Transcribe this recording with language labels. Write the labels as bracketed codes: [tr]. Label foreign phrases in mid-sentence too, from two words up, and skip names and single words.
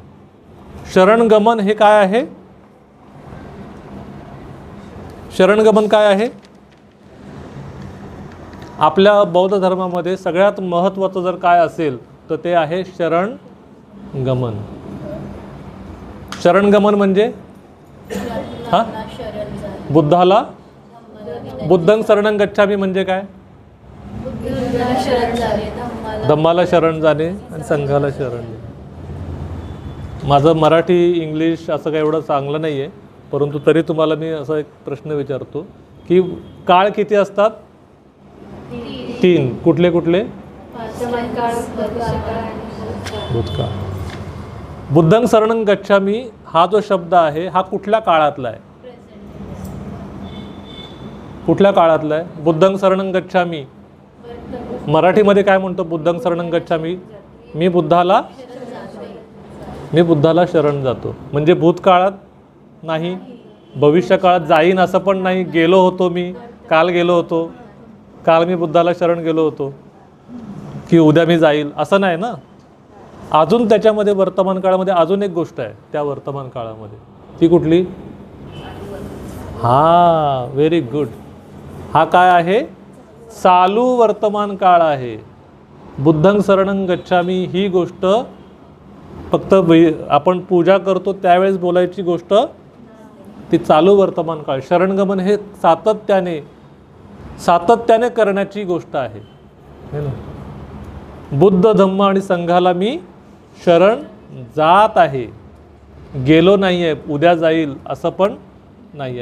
[mr] शरणगमन हे काय आहे? शरणगमन काय आहे? आपल्या बौद्ध धर्मामध्ये सगळ्यात महत्त्वाचं जर काय असेल तर ते आहे शरणगमन. शरणगमन म्हणजे हां बुद्धाला [pi] बुद्धं शरणं गच्छामी [mr] म्हणजे काय? धम्माला शरण जाणे आणि संघाला शरण जाणे. माझं मराठी इंग्लिश असं काही एवढं चांगलं नाही आहे, परंतु तरी तुम्हाला मी असा एक प्रश्न विचारतो की काळ किती असतात? 3. कुठले कुठले? भूतकाळ. [pi] बुद्धं शरणं गच्छामी [mr] हा जो शब्द आहे हा कुठल्या काळातला आहे? कुठल्या काळातला आहे? [pi] बुद्धं शरणं गच्छामी [mr] मराठीमध्ये काय म्हणतो? [pi] बुद्धं शरणं गच्छामी [mr] मी बुद्धाला शरण जातो. म्हणजे भूतकाळात नाही, भविष्यकाळात जाईन असं पण नाही. गेलो होतो मी, काल गेलो होतो, काल मी बुद्धाला शरण गेलो होतो की उद्या मी जाईल असं नाही ना. अजून त्याच्यामध्ये वर्तमान काळामध्ये अजून एक गोष्ट आहे त्या वर्तमान काळामध्ये. ती कुठली? हां, [en] very good. [mr] हा काय आहे? चालू वर्तमान काळ आहे. [pi] बुद्धं शरणं गच्छामी [mr] ही गोष्ट फक्त आपण पूजा करतो त्यावेळेस बोलायची गोष्ट, ती चालू वर्तमान काळ. शरणगमन हे सातत्याने करण्याची गोष्ट आहे ना. बुद्ध धम्म आणि संघाला मी शरण जात आहे, गेलो नाही आहे, उद्या जाईल असं पण नाही आहे.